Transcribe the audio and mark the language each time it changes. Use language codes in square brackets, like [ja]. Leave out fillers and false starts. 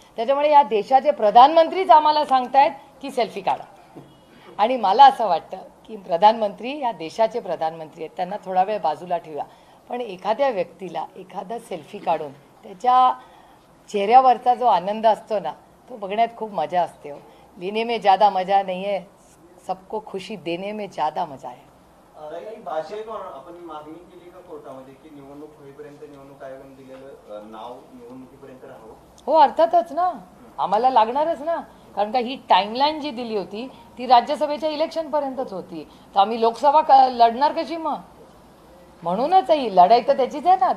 [mr] त्याच्यामुळे या देशाचे प्रधानमंत्रीच आम्हाला सांगतायत की सेल्फी काढा. आणि मला असं वाटतं की प्रधानमंत्री या देशाचे प्रधानमंत्री आहेत, त्यांना थोडा वेळ बाजूला ठेवूया. पण एखाद्या व्यक्तीला एखादा सेल्फी काढून त्याच्या चेहऱ्यावरचा जो आनंद असतो ना, तो बघण्यात खूप मजा असते हो. [hi] लेने में ज़्यादा मजा नहीं है, सबको खुशी देने में ज़्यादा मजा है. [mr] भाषेत आपण मागणी केली का कोर्टामध्ये की निवडणूक होईपर्यंत निवडणूक आयोगाने दिलेलं नाव निवडणुकीपर्यंत राहावं? हो, अर्थातच ना, आम्हाला लागणारच ना. कारण का ही टाइमलाईन जी दिली होती ती राज्यसभेच्या इलेक्शनपर्यंतच होती. तर आम्ही लोकसभा लढणार कशी मग? म्हणूनच ही लढाई तर त्याचीच आहे ना.